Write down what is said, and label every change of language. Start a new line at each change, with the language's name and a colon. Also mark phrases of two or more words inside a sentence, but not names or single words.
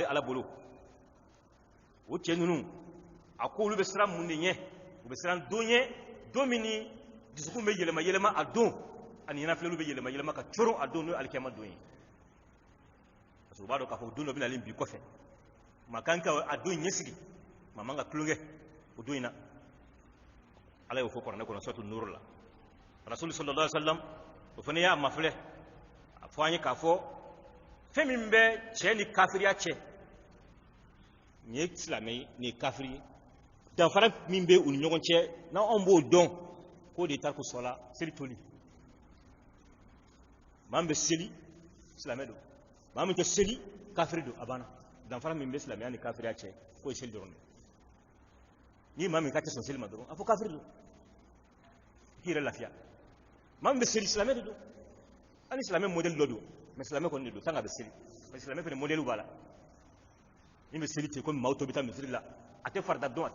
Bambara: ala bolo o cɛ ninnu a ko olu bɛ siran mun de ɲɛ u bɛ siran don ɲɛ don min ni dusukun bɛ yɛlɛma yɛlɛma a don ani ɲɛnafilɛliw bɛ yɛlɛma yɛlɛma ka coron a don n'o ye alikiyama don ye
French: parce que
Bambara: u b'a dɔn k'a fɔ don dɔ bɛ nalen bi kɔfɛ maa kan ka a don ɲɛsigi maa man ka tulonkɛ o don in na ala y'o fɔ kuranɛ kɔnɔ suratu nur la
Arabic: رسول صلى الله عليه وسلم
Bambara: o fana y'a mafilɛ a fɔ an ye k'a fɔ fɛn min bɛ cɛ ni kafiriya cɛ nin ye silamɛ ye nin ye kafiri ye danfara min bɛ u ni ɲɔgɔn cɛ n'anw b'o dɔn k'o de ye tariku sɔla seli toli maa min bɛ seli silamɛ don maa min tɛ seli kafiri don a banna danfara min bɛ silamɛya ni kafiriya cɛ k'o ye seli dɔrɔn de ni maa min ka tɛ sɔn seli ma dɔrɔn a fɔ kafiri don k'i yɛrɛ lafiya maa min bɛ seli silamɛ de don hali silamɛ modèle dɔ don mais silamɛ kɔni de don
French: tant que
Bambara: a bɛ seli mais silamɛ fana modèle b'a la min bɛ seli ten komi maaw tɔ bɛ taa misiri la a tɛ farida dɔn a